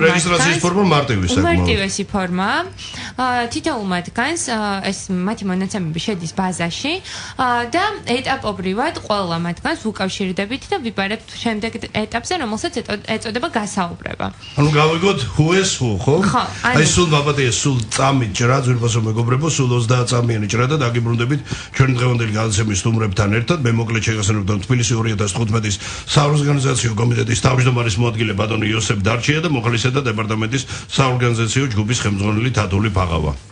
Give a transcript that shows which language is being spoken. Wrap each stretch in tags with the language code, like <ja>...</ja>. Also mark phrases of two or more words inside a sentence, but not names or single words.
<ka>რეგისტრაციის ფორმა მარტივესი ფორმაა. თითოეულ მათგანს ეს მათი მონაცემები შედის ბაზაში და ეტაპობრივად ყველა მათგანს უკავშირდებით და ვიბარებთ შემდეგ ეტაპზე, რომელსაც ეწოდება გასაუბრება. ანუ გავიგოთ</ka> <en>who is who,</en> <ka>ხო? აი სულ მაბატია, სულ წამით ჭრა, ძვირფასო მეგობრებო, სულ 30 წამიანი ჭრა და დაგიბრუნდებით ჩვენი დღევანდელი გადაცემის სტუმრებთან ერთად. მე მოკლედ შეგახსენებთ, რომ თბილისი 2015-ის საორგანიზაციო კომიტეტის თავმჯდომარის მოადგილე ბატონი იოსებ დარჩია და მოხალისეთა დეპარტამენტის საორგანიზაციო ჯგუფის ხელმძღვანელი თათული ფაღავა.</ka>